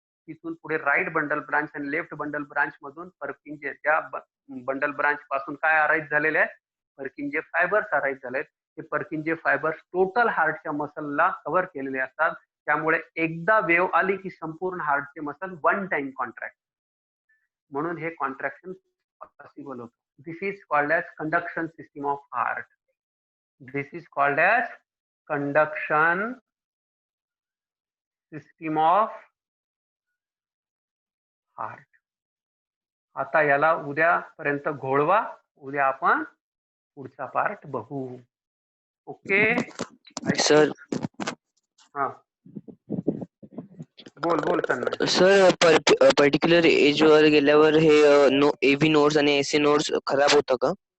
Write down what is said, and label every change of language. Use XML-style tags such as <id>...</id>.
<mr>तिथून पुढे right bundle branch आणि लेफ्ट बंडल ब्रांच मधून पर्किंजे, त्या बंडल ब्रांच पासून काय अराईज झालेले आहेत? पर्किंजे फायबर्स अराईज झाले आहेत. हे पर्किंजे फायबर्स टोटल हार्टच्या मसलला कव्हर केलेले असतात. त्यामुळे एकदा वेव आली की संपूर्ण हार्टचे मसल वन टाइम कॉन्ट्रॅक्ट, म्हणून हे कॉन्ट्रॅक्शन पॉसिबल होतं.</mr> <en>This is called as conduction system of heart. This is called as conduction system of heart.</en> <mr>आता याला उद्यापर्यंत घोळवा, उद्या आपण पुढचा पार्ट बघू.</mr> <en>Okay sir.</en> <mr>हा बोल तन्मय. सर, पर्टिक्युलर एज वर गेल्यावर हे एव्ही नोड्स आणि एसए नोड्स खराब होतं का?</mr>